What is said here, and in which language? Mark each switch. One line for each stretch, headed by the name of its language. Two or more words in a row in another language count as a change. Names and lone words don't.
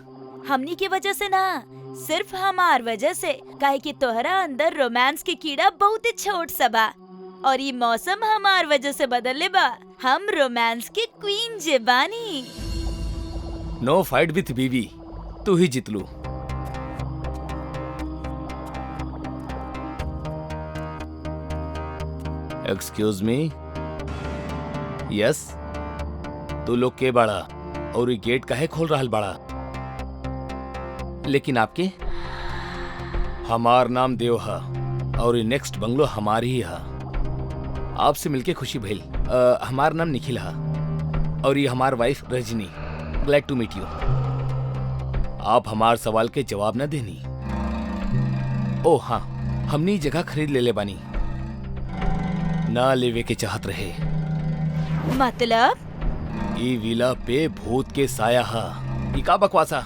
Bhojpuri: हमनी की वजह से ना, सिर्फ हमार वजह से। काहे कि तोहरा अंदर रोमांस की कीड़ा बहुत ही छोट सा बा और ये मौसम हमार वजह से बदलले बा। हम रोमांस की क्वीन जे बानी।
English: no fight with
Bhojpuri: बीवी, तू ही जितलू।
English: excuse me.
Bhojpuri: यस, तू लोग के बाड़ा और ये गेट काहे खोल रहल बाड़ा? लेकिन आपके? हमार नाम देव हा और ये
English: next bungalow
Bhojpuri: हमारी ही हा। आपसे मिलके खुशी भइल। हमार नाम निखिल हा और ये हमार वाइफ रजनी।
English: glad to meet you.
Bhojpuri: आप हमार सवाल के जवाब न देनी। ओ हाँ, हमने ये जगह खरीद ले बानी। ना लेवे के चाहत रहे। मतलब? ई विला पे भूत के साया हा। ई का बकवासा?